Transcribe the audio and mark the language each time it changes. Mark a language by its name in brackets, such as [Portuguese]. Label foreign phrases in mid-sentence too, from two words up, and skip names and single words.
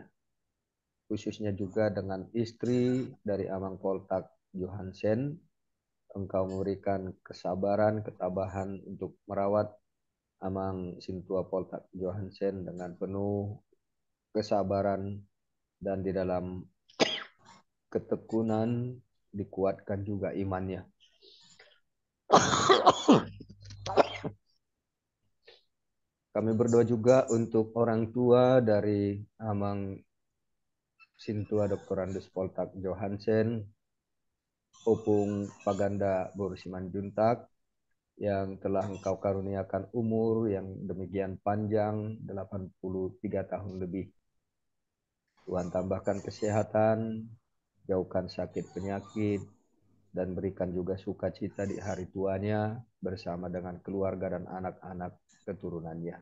[Indonesian] Khususnya juga dengan istri dari Amang Poltak Johansen, Engkau memberikan kesabaran, ketabahan untuk merawat Amang Sintua Poltak Johansen dengan penuh kesabaran dan di dalam ketekunan dikuatkan juga imannya. Kami berdoa juga untuk orang tua dari Amang Sintua Dr. Andus Poltak Johansen, Opung Paganda Borusiman Juntak, yang telah Engkau karuniakan umur yang demikian panjang, 83 tahun lebih. Tuhan tambahkan kesehatan, jauhkan sakit penyakit, dan berikan juga sukacita di hari tuanya bersama dengan keluarga dan anak-anak keturunannya.